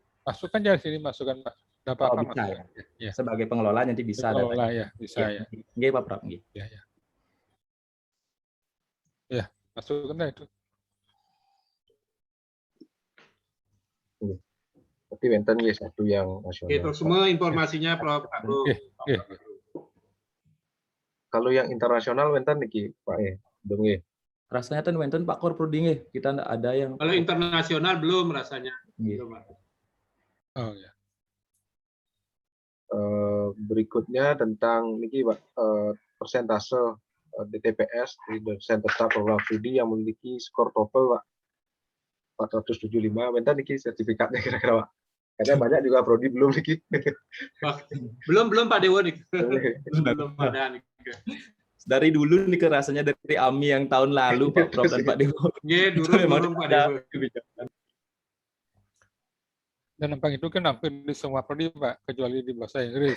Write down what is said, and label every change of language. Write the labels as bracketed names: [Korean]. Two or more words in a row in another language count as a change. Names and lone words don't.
[Indonesian] Masukkan ya sini, masukkan Pak. Tidak apa-apa, bisa masukkan. ya. Sebagai pengelola nanti bisa. Pengelola ya, bisa ya. [Balinese] Nggih, Pak Prof. Nggih. [Indonesian] Ya, masukkan itu. Tapi [Balinese] wenten nggih [Indonesian] satu yang nasional. Itu semua informasinya Prof. Kalau yang internasional [Balinese] wenten niki [Indonesian] Pak belum nggih. Rasanya kan wenten Pak Korprodi nggih. Kita enggak ada yang kalau internasional belum rasanya. Belum. Oh ya. Berikutnya tentang niki Pak persentase DTPS di dosen tetap program studi yang memiliki skor TOEFL Pak 475 [Balinese] wenten niki [Indonesian] sertifikatnya kira-kira Pak. Karena banyak juga prodi belum niki. belum Pak Dewo nih. belum ada nih. Dari dulu nih rasanya dari AMI yang tahun lalu Pak Prof dan Pak Dewo. Iya, dulu Pak Dewo. Dan nampak itu kan hampir di semua prodi Pak, kecuali di bahasa Inggris.